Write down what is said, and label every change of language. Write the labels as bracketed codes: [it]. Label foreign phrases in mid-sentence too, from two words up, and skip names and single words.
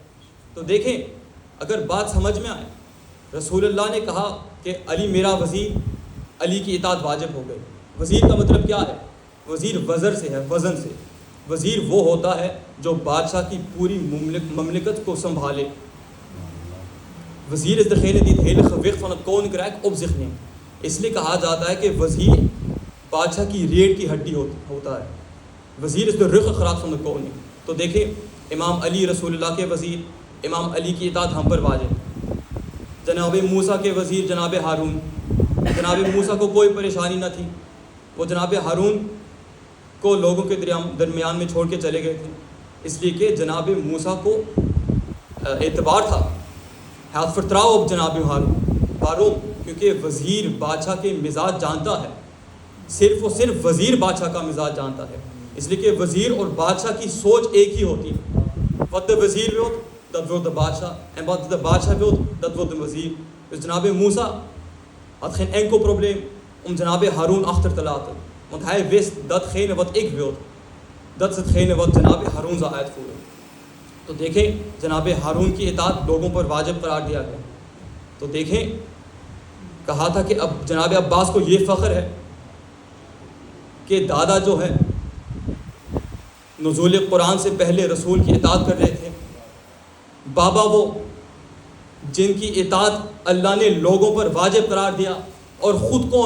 [ur] تو دیکھیں اگر بات سمجھ میں آئے، رسول اللہ نے کہا کہ علی میرا وزیر، علی کی اطاعت واجب ہو گئی۔ وزیر کا مطلب کیا ہے؟ وزیر وزر سے ہے، وزن سے۔ وزیر وہ ہوتا ہے جو بادشاہ کی پوری مملکت کو سنبھالے۔ [nl] وزیر is degene die het hele gewicht van het koninkrijk op zich neemt۔ [ur] اس لیے کہا جاتا ہے کہ وزیر بادشاہ کی ریڑھ کی ہڈی ہوتا ہے۔ [nl] وزیر is the ruggengraat van de koning۔ [ur] تو دیکھیں امام علی رسول اللہ کے وزیر، امام علی کی اطاعت ہم پر واجب۔ جناب موسیٰ کے وزیر جناب ہارون، جناب موسیٰ کو کوئی پریشانی نہ تھی، وہ جناب ہارون کو لوگوں کے درمیان میں چھوڑ کے چلے گئے تھے، اس لیے کہ جناب موسیٰ کو اعتبار تھا، ہاتھ فرتراؤ اب جناب ہارون، کیونکہ وزیر بادشاہ کے مزاج جانتا ہے، صرف اور صرف وزیر بادشاہ کا مزاج جانتا ہے، اس لیے کہ وزیر اور بادشاہ کی سوچ ایک ہی ہوتی ہے۔ وقت وزیر بھی ہوتا [nl] dat wil de Badscha, en wat de Badscha wil, dat wil de wazir. Dus Janab Musa had geen enkel probleem om Janab Haroun achter te laten, want hij wist datgene wat ik wilde, dat is hetgene wat Janab Haroun zou uitvoeren. [ur] تو دیکھیں جناب ہارون کی اطاعت لوگوں پر واجب قرار دیا گیا۔ تو دیکھیں کہا تھا کہ اب جناب عباس کو یہ فخر ہے کہ دادا جو ہے نزول قرآن سے پہلے رسول کی اطاعت کر رہے تھے، بابا وہ جن کی اطاعت اللہ نے لوگوں پر واجب قرار دیا، اور خود کون؟